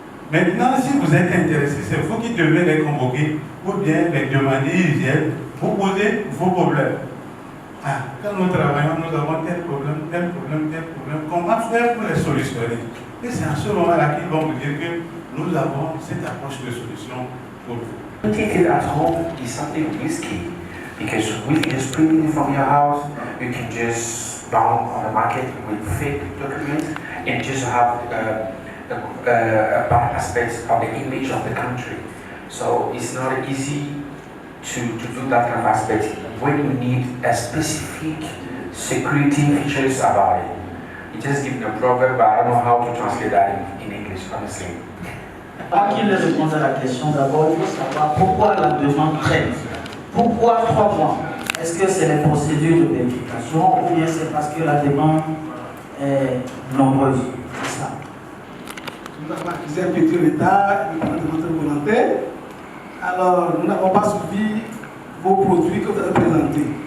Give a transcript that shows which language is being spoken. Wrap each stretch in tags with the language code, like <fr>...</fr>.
<fr>Maintenant, si vous êtes intéressé, c'est vous qui devez les convoquer ou bien les demander, ils viennent, vous poser vos problèmes. Ah, quand nous travaillons, nous avons tel problème, tel problème, tel problème. Comment faire pour les solutionner? Et c'est à ce moment-là qu'ils vont vous dire que nous avons cette approche de solution pour vous.</fr> <en>Taking it at home is something risky because with just printing it from your house, you can just bound on the market with fake documents and just have bad aspects of the image of the country. So it's not easy to do that kind of aspect when you need a specific security features about it. You just give me a proverb, but I don't know how to translate that in English, honestly.</en> <fr>Avant qu'il réponde à la question, d'abord, il faut savoir pourquoi la demande traîne. Pourquoi 3 mois? Est-ce que c'est les procédures de vérification ou bien c'est parce que la demande est nombreuse? C'est ça. Nous avons accusé un petit retard, une demande volontaire. Alors, nous n'avons pas suivi vos produits que vous avez présentés.</fr>